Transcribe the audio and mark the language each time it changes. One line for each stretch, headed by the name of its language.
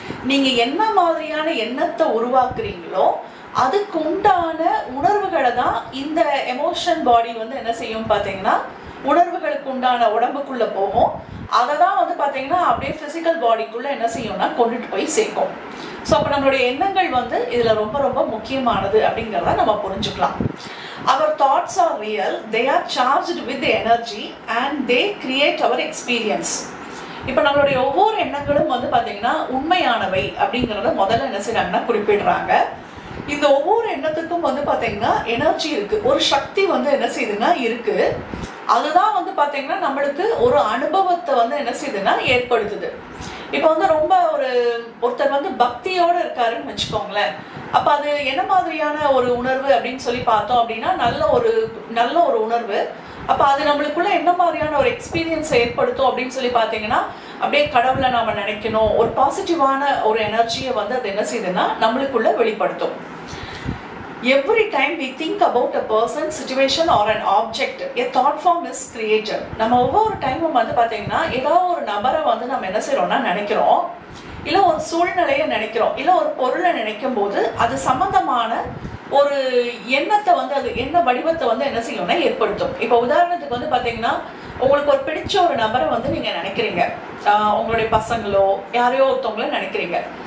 Tamil: நீங்கள் என்ன மாதிரியான எண்ணத்தை உருவாக்குறீங்களோ அதுக்கு உண்டான உணர்வுகளை தான் இந்த எமோஷன் பாடி வந்து என்ன செய்யும் பார்த்தீங்கன்னா உணர்வுகளுக்கு உண்டான உடம்புக்குள்ள போகும். அதை தான் வந்து பார்த்தீங்கன்னா அப்படியே ஃபிசிக்கல் பாடிக்குள்ள என்ன செய்யும்னா கொண்டுட்டு போய் சேர்க்கும். ஸோ அப்போ நம்மளுடைய எண்ணங்கள் வந்து இதில் ரொம்ப ரொம்ப முக்கியமானது அப்படிங்கிறத நம்ம புரிஞ்சுக்கலாம்.
English: our thoughts are real, they are charged with the energy and they create our experience.
Tamil: இப்போ நம்மளுடைய ஒவ்வொரு எண்ணங்களும் வந்து பார்த்தீங்கன்னா உண்மையானவை அப்படிங்கிறத முதல்ல என்ன செய்யறாங்கன்னா குறிப்பிடுறாங்க. இந்த ஒவ்வொரு எண்ணத்துக்கும் வந்து பார்த்தீங்கன்னா எனர்ஜி இருக்கு, ஒரு சக்தி வந்து என்ன செய்யுதுன்னா இருக்கு. அதுதான் வந்து பார்த்தீங்கன்னா நம்மளுக்கு ஒரு அனுபவத்தை வந்து என்ன செய்யுதுன்னா ஏற்படுத்துது. இப்போ வந்து ரொம்ப ஒருத்தர் வந்து பக்தியோட இருக்காருன்னு வச்சுக்கோங்களேன். அப்ப அது என்ன மாதிரியான ஒரு உணர்வு அப்படின்னு சொல்லி பார்த்தோம் அப்படின்னா நல்ல ஒரு உணர்வு. அப்ப அது நம்மளுக்குள்ள என்ன மாதிரியான ஒரு எக்ஸ்பீரியன்ஸ் ஏற்படுத்தும் அப்படின்னு சொல்லி பார்த்தீங்கன்னா, அப்படியே கடவுளை நாம நினைக்கணும், ஒரு பாசிட்டிவான ஒரு எனர்ஜியை வந்து அது என்ன செய்யுதுன்னா நம்மளுக்குள்ள வெளிப்படுத்தும்.
English: Every time we think about a person, situation or an object, a thought form is created.
Tamil: நம்ம ஒவ்வொரு டைமும் வந்து பார்த்தீங்கன்னா ஏதாவது ஒரு நபரை வந்து நம்ம என்ன செய்யறோம்னா நினைக்கிறோம், இல்லை ஒரு சூழ்நிலையை நினைக்கிறோம், இல்லை ஒரு பொருளை நினைக்கும் போது அது சம்பந்தமான ஒரு எண்ணத்தை வந்து அது என்ன வடிவத்தை வந்து என்ன செய்யணும்னா ஏற்படுத்தும். இப்போ உதாரணத்துக்கு வந்து பார்த்தீங்கன்னா உங்களுக்கு ஒரு பிடிச்ச ஒரு நபரை வந்து நீங்க நினைக்கிறீங்க, உங்களுடைய பசங்களோ யாரையோ ஒருத்தவங்கள நினைக்கிறீங்க.